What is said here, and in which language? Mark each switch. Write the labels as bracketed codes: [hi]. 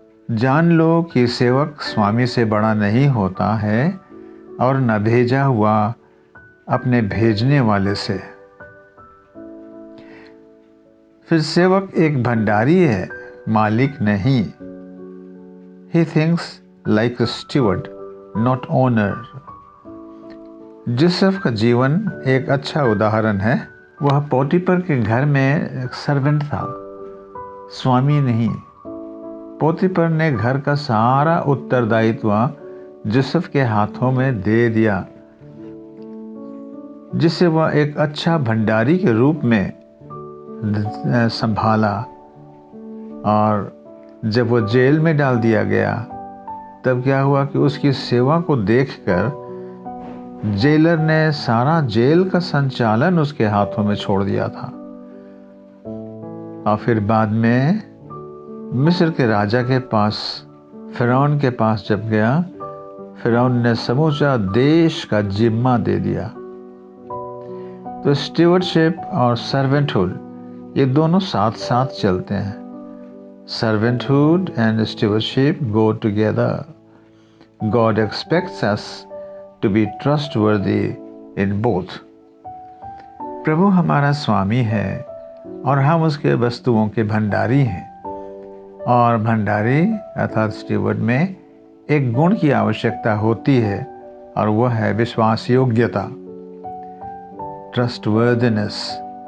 [hi] जान लो कि सेवक स्वामी से बड़ा नहीं होता है और न भेजा हुआ अपने भेजने वाले से। फिर सेवक एक भंडारी है, मालिक नहीं। [en] He thinks like a steward, not owner। [hi] Joseph का जीवन एक अच्छा उदाहरण है। वह पोतीफर के घर में एक सर्वेंट था, स्वामी नहीं। पोतीफर ने घर का सारा उत्तरदायित्व जोसेफ के हाथों में दे दिया, जिसे वह एक अच्छा भंडारी के रूप में संभाला। और जब वो जेल में डाल दिया गया, तब क्या हुआ कि उसकी सेवा को देखकर जेलर ने सारा जेल का संचालन उसके हाथों में छोड़ दिया था। और फिर बाद में मिस्र के राजा के पास, फिरौन के पास जब गया, फिरौन ने समूचा देश का जिम्मा दे दिया। तो स्टीवर्डशिप और सर्वेंटहुड, ये दोनों साथ साथ चलते हैं। [en] Servanthood and stewardship go together. God expects us to be trustworthy in both। [hi] प्रभु हमारा स्वामी है और हम उसके वस्तुओं के भंडारी हैं। और भंडारी अर्थात स्टीवर्ड में एक गुण की आवश्यकता होती है, और वह है विश्वास योग्यता, ट्रस्टवर्दीनेस।